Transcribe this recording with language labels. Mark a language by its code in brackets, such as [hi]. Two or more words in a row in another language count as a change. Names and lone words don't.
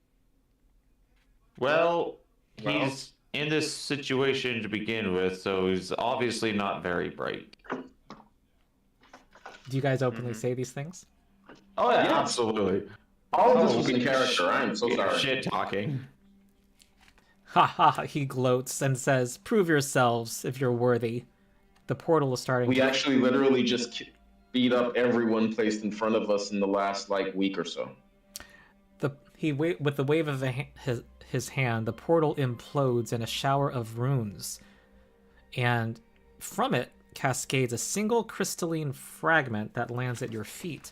[en] Well, he's in this situation to begin with, so he's obviously not very bright. Do you guys openly say these things? Oh yeah, Yeah. absolutely. All of this was in character. I'm so sorry. Shit talking. Ha ha, he gloats and says, "Prove yourselves if you're worthy." The portal is starting We to... actually literally just beat up everyone placed in front of us in the last week or so. With the wave of his hand, the portal implodes in a shower of runes, and from it cascades a single crystalline fragment that lands at your feet.